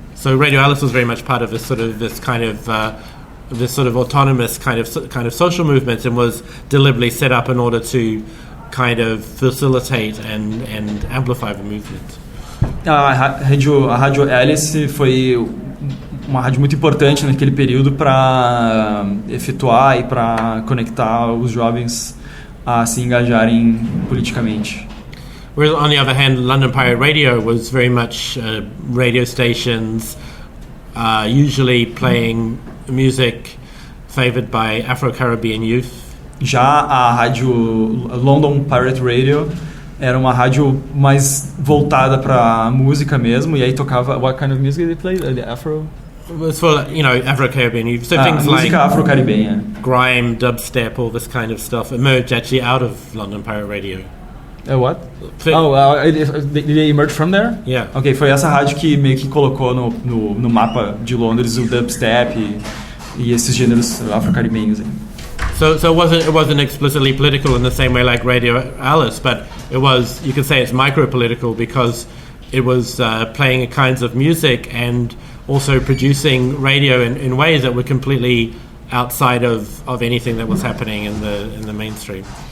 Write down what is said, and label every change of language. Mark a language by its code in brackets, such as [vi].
[en] So Radio Alice was very much part of this kind of autonomous kind of social movement, and was deliberately set up in order to kind of facilitate and amplify the movement. [pt] A Rádio Alice foi uma rádio muito importante naquele período para efetuar e para conectar os jovens a se engajarem politicamente. [en] Whereas on the other hand, London Pirate Radio was very much radio stations usually playing music favored by Afro-Caribbean youth. [pt] Já a rádio London Pirate Radio era uma rádio mais voltada para música mesmo, e aí tocava... [en] What kind of music they played? The Afro? It was for, you know, Afro-Caribbean youth. So things like [pt] música afro-caribenha. [en] grime, dubstep, all this kind of stuff emerged actually out of London Pirate Radio. What? Did they emerge from there? Yeah. [pt] Ok, foi essa rádio que meio que colocou no mapa de Londres o dubstep e esses gêneros afro-caribenhos. [en] So it wasn't explicitly political in the same way like Radio Alice, but it was, you could say it's micro-political because it was playing kinds of music and also producing radio in ways that were completely outside of anything that was happening in the mainstream.